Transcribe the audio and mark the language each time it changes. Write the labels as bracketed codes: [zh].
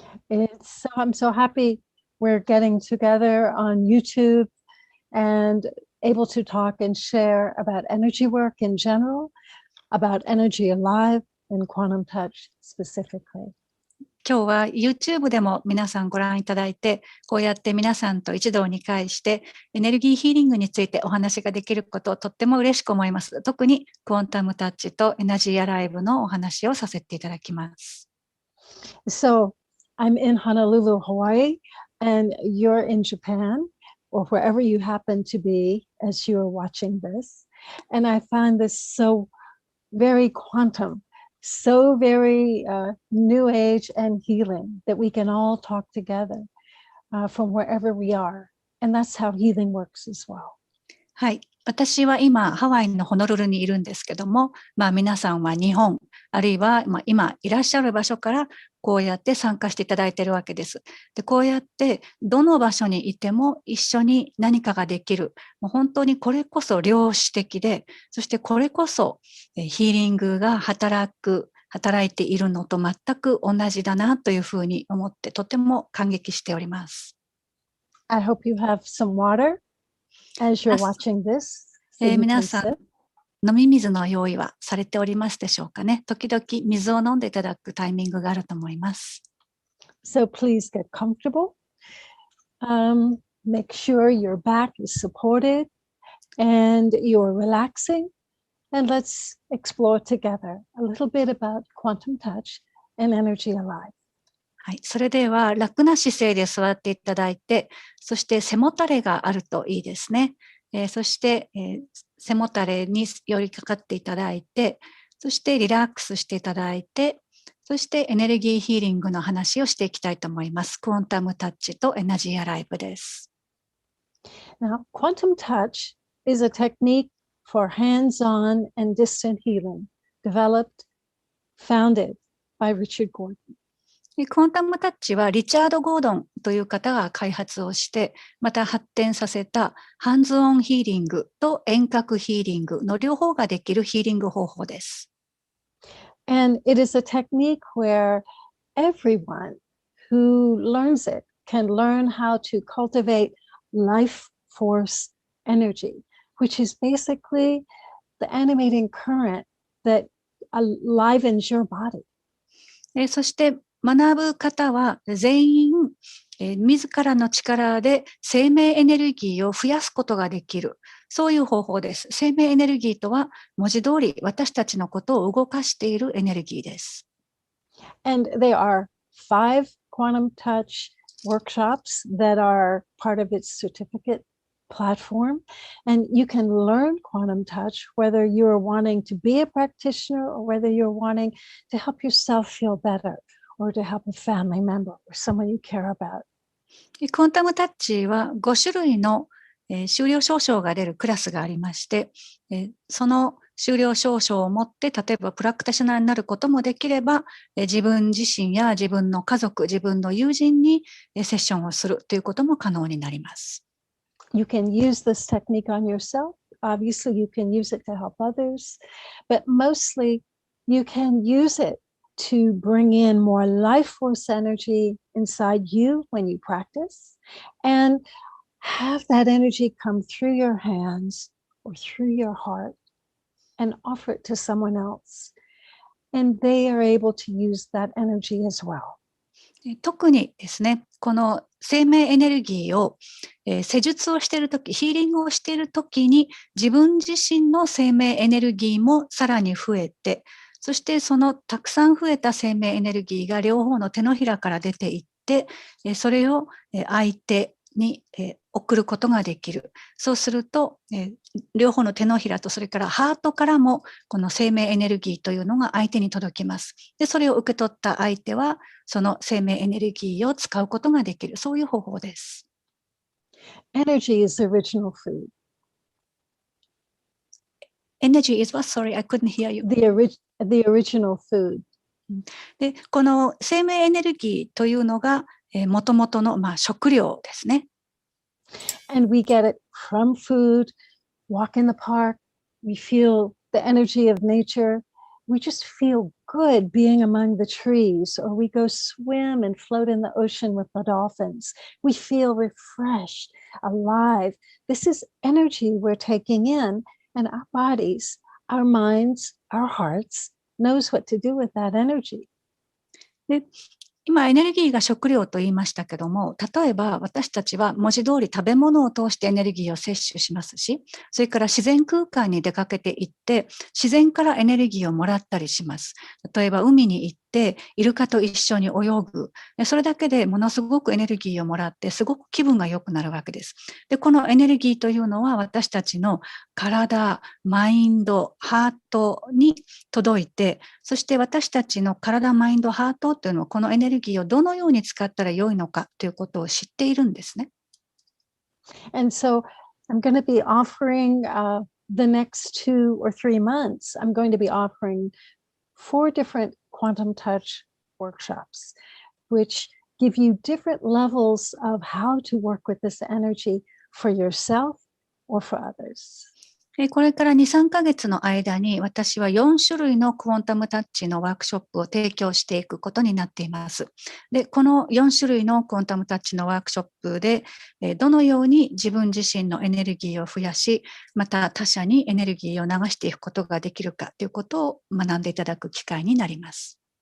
[en] I'm so happy we're getting together on YouTube and able to talk and share about energy work in general, about Energy Alive and Quantum Touch specifically. [ja] 今日は YouTube でも皆さんご覧いただいて、こうやって皆さんと一堂に会してエネルギーヒーリングについてお話ができることをとっても嬉しく思います。特にクォンタムタッチとエナジーアライブのお話をさせていただきます。 [en] So I'm in Honolulu, Hawaii, and you're in Japan or wherever you happen to be as you're watching this. And I find this so very quantum.So very new age and healing that we can all talk together from wherever we are. And that's how healing works as well. [ja] はい。私は今、ハワイのホノルルにいるんですけども、皆さんは日本、あるいは今いらっしゃる場所からこうやって参加していただいているわけです。で、こうやってどの場所にいても一緒に何かができる。もう本当にこれこそ量子的で、そしてこれこそヒーリングが働いているのと全く同じだなというふうに思ってとても感激しております。 [en] I hope you have some water as you're watching this. [ja] 皆さん、飲み水の用意はされておりますでしょうかね。時々水を飲んでいただくタイミングがあると思います。 [en] So please get comfortable. Make sure your back is supported and you're relaxing.And let's explore together a little bit about quantum touch and energy alive. [ja] はい、それでは楽な姿勢で座っていただいて、そして背もたれがあるといいですね。そして、背もたれに寄りかかっていただいて、そしてリラックスしていただいて、そしてエネルギーヒーリングの話をしていきたいと思います。クォンタムタッチとエナジーアライブです。 [en] Now, quantum touch is a technique.for hands-on and distant healing, developed, founded by Richard Gordon. [ja] クォンタムタッチはリチャード・ゴードンという方が開発をして、また発展させたハンズオンヒーリングと遠隔ヒーリングの両方ができるヒーリング方法です。 [en] And it is a technique where everyone who learns it can learn how to cultivate life force energy.Which is basically the animating current that enlivens your body. [ja] そして学ぶ方は全員、自らの力で生命エネルギーを増やすことができる。そういう方法です。生命エネルギーとは文字通り私たちのことを動かしているエネルギーです。 [en] And there are 5 quantum touch workshops that are part of its certificate.platform and you can learn quantum touch whether you're wanting to be a practitioner or whether you're wanting to help yourself feel better or to help a family member or someone you care about. [ja] クォンタムタッチは5種類の修了証書が出るクラスがありまして、その修了証書を持って例えばプラクティショナーになることもできれば、自分自身や自分の家族、自分の友人にセッションをするということも可能になります。 [en] You can use this technique on yourself. Obviously, you can use it to help others, but mostly you can use it to bring in more life force energy inside you when you practice and have that energy come through your hands or through your heart and offer it to someone else. And they are able to use that energy as well. [ja] 特にですね、この生命エネルギーを、施術をしているとき、ヒーリングをしているときに自分自身の生命エネルギーもさらに増えて、そしてそのたくさん増えた生命エネルギーが両方の手のひらから出ていって、それを相手に送ることができる。そうすると、両方の手のひらとそれからハートからもこの生命エネルギーというのが相手に届きます。で、それを受け取った相手はその生命エネルギーを使うことができる。そういう方法です。 [en] Energy is the original food. Energy is what? Sorry, I couldn't hear you. The original food. [ja] で、この生命エネルギーというのがもともとの食料ですね。 [en] And we get it from food, walk in the park, we feel the energy of nature. We just feel good being among the trees, or we go swim and float in the ocean with the dolphins. We feel refreshed, alive. This is energy we're taking in, and our bodies, our minds, our hearts knows what to do with that energy. [ja] で、今エネルギーが食料と言いましたけども、例えば私たちは文字通り食べ物を通してエネルギーを摂取しますし、それから自然空間に出かけていって自然からエネルギーをもらったりします。例えば海に行ってイルカと一緒に泳ぐ。それだけでものすごくエネルギーをもらってすごく気分が良くなるわけです。で、このエネルギーというのは私たちの体、マインド、ハートに届いて、そして私たちの体、マインド、ハートというのはこのエネルギーをどのように使ったら良いのかということを知っているんですね。 [en] And so I'm going to be offering the next 2 or 3 months, I'm going to be offering 4 different quantum touch workshops, which give you different levels of how to work with this energy for yourself or for others. [ja] これから2、3ヶ月の間に私は4種類のクォンタムタッチのワークショップを提供していくことになっています。で、この4種類のクォンタムタッチのワークショップでどのように自分自身のエネルギーを増やし、また他者にエネルギーを流していくことができるかということを学んでいただく機会になります。